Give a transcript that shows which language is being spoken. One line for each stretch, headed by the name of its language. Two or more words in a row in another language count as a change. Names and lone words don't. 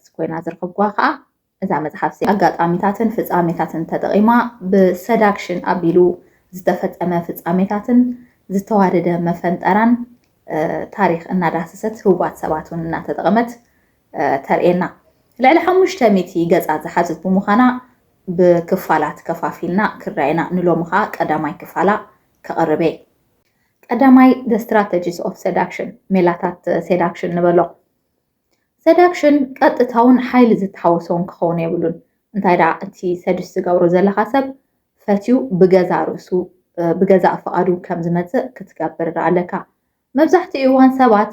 Tigrinya: ኮይና ዝረኸብኳ ከዓ እዛ መፅሓፍ ኣጋጣሚታትን ፍፃሜታትን ተጠቒማ ብሰዳክሽን ኣቢሉ ዝተፈፀመ ፍፃሜታትን ዝተዋደደ መፈንጠራን ታሪክ እናዳሰሰት ህቡባት ሰባት እውን እናተጠቐመት ተርእየና። ልዕሊ 500 ገፃት ዝሓዘት ብምዃና ብክፋላት ከፋፊልና ክረአየና ንሎሚ ከዓ ቀዳማይ ክፋላ ከቕርበ ቀዳማይ
English: the strategies of seduction
Tigrinya: ሜላታት ሴዳክሽን ንበሎ። ሰዳክሽን ቀጥታውን ሓይሊ ዝተሓወሶን ክኸውን የብሉን። እንታይ ዳ እቲ ሰዱስ ዝገብሮ ዘለካ ሰብ ፈትዩ ብገዛ ርእሱ ብገዛእ ፍቓዱ ከም ዝመፅእ ክትገብር ኣለካ። መብዛሕትኡ እዋን ሰባት